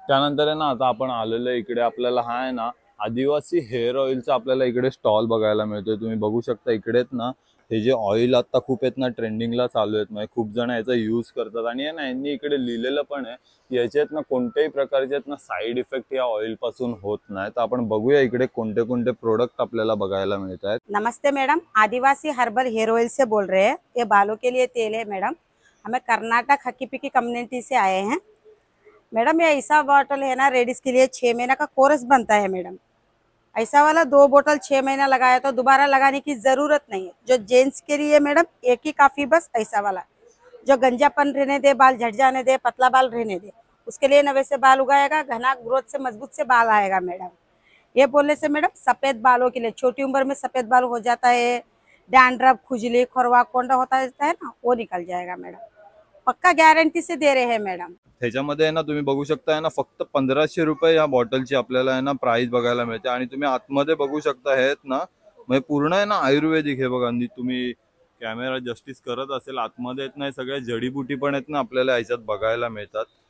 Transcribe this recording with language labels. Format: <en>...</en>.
<mr>त्यानंतर आहे ना आता आपण आलेलो इकडे आपल्याला हा आहे ना आदिवासी हेअर ऑइलचा आपल्याला इकडे स्टॉल बघायला मिळतोय. तुम्ही बघू शकता इकडेच ना हे जे ऑइल आता खूप आहेत ना ट्रेंडिंगला चालू आहेत. म्हणजे खूप जण याचा यूज करतात. आणि आहे ना यांनी इकडे लिहिलेलं पण आहे की याच्यात ना कोणत्याही प्रकारचे ना साईड इफेक्ट या ऑइल पासून होत नाही. तर आपण बघूया इकडे कोणते कोणते प्रोडक्ट आपल्याला बघायला मिळत आहेत.</mr> <hi>नमस्ते मैडम, आदिवासी हर्बल हेयर ऑयल से बोल रहे हैं। ये बालों के लिए तेल है मैडम। हमें कर्नाटक हकीपिकी कम्युनिटी से आए हैं मैडम। ये ऐसा बॉटल है ना लेडीज के लिए 6 महीना का कोर्स बनता है मैडम। ऐसा वाला 2 बोतल 6 महीना लगाया तो दोबारा लगाने की जरूरत नहीं है। जो जेंट्स के लिए मैडम एक ही काफी, बस ऐसा वाला जो गंजापन रहने दे, बाल झड़ जाने दे, पतला बाल रहने दे, उसके लिए नवे से बाल उगाएगा, घना ग्रोथ से मजबूत से बाल आएगा मैडम। ये बोलने से मैडम सफेद बालों के लिए, छोटी उम्र में सफेद बाल हो जाता है, डैंड्रफ, खुजली, खुरवा, कोंडा होता है ना, वो निकल जाएगा मैडम। पक्का गारंटी से दे रहे हैं मैडम।</hi> <mr>ह्याच्यामध्ये आहे ना तुम्ही बघू शकता आहे ना फक्त 1500 रुपये या बॉटलची आपल्याला आहे ना प्राइस बघायला मिळते. आणि तुम्ही आतमध्ये बघू शकता हे आहेत ना म्हणजे पूर्ण आहे ना आयुर्वेदिक. हे बघा, तुम्ही कॅमेरा जस्टिस करत असेल, आतमध्ये आहेत ना सगळ्या जडीबुटी पण आहेत ना आपल्याला ह्याच्यात बघायला मिळतात.</mr>